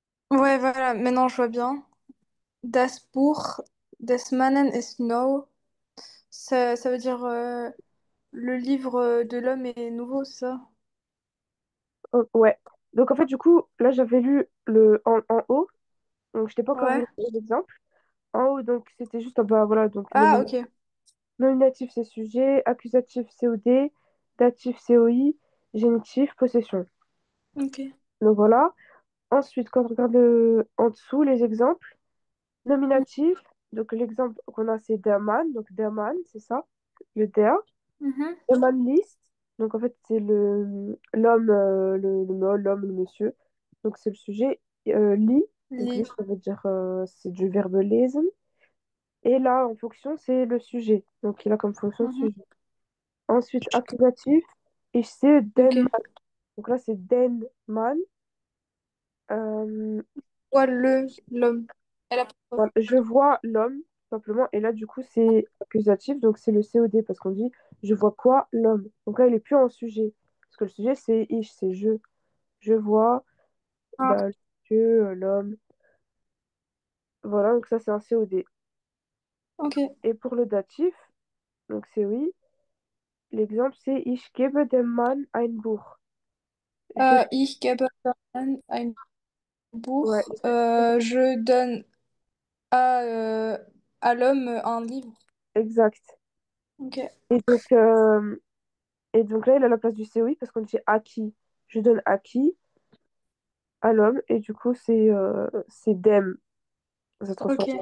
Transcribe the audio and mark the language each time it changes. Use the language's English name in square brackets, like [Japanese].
[French] Ouais, voilà, maintenant je vois bien. [German] Das Buch des Mannen ist neu. [French] Ça veut dire le livre de l'homme est nouveau, c'est ça? Oh, ouais. Donc, en fait, du coup, là, j'avais lu en haut. Donc, je t'ai pas encore vu Ouais. l'exemple. En haut, donc, c'était juste, bah, voilà, donc, Ah, ok. nominatif, c'est sujet. Accusatif, COD. Datif, COI. Génitif, possession. Ok. Donc, voilà. Ensuite, quand on regarde en dessous, les exemples. Nominatif, donc, l'exemple qu'on a, c'est der Mann. Donc, der Mann, c'est ça. Le der. Mhm. [German] Der Mann liest. [French] Donc, en fait, c'est l'homme, l'homme, le monsieur. Donc, c'est le sujet. Lit. Donc, lit, Lit. ça veut dire, c'est du verbe lesen. Et là, en fonction, c'est le sujet. Donc, il a comme fonction le Mhm. sujet. Ensuite, accusatif, [German] ich sehe den [French] Ok. Mann. Donc là, c'est [German] den Mann. [French] Euh, Quoi, l'homme. Elle a pas. voilà, je vois l'homme, tout simplement. Et là, du coup, c'est accusatif. Donc, c'est le COD parce qu'on dit je vois quoi l'homme. Donc là, il est plus en sujet. Parce que le sujet, c'est ich, c'est je. Je vois Ah, bah, que l'homme. Voilà, donc ça, c'est un COD. ok. Et pour le datif, donc c'est oui. L'exemple, c'est [German] ich gebe dem Mann ein Buch. [French] Je, [German] Ich gebe ein [French] ouais, [German] Buch. [French] Je donne à, euh, à l'homme un livre. exact. Ok. Et donc, euh, et donc là, il a la place du COI parce qu'on dit à qui. Je donne à qui? À l'homme. Et du coup, c'est dem. Ça se transforme en